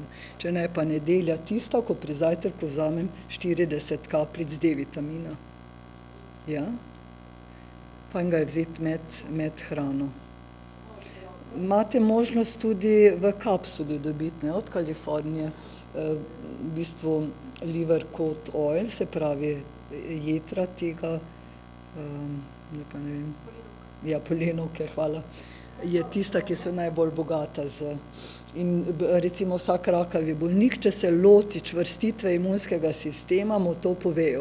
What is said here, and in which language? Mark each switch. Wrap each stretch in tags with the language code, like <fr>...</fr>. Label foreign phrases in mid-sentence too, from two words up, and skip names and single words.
<sl>Če ne, pa nedelja tista, ko pri zajtrku vzamem 40 kapljic D-vitamina. Ja. Fajn ga je vzeti med hrano. Imate možnost tudi v kapsuli dobiti, ne, od Kalifornije. V bistvu</sl> <en>liver cod oil,</en> <sl>se pravi jetra tega, pa ne vem, ja, polenovke, hvala, je tista, ki so najbolj bogata in recimo vsak rakavi bolnik, če se loti čvrstitve imunskega sistema, mu to povejo.</sl>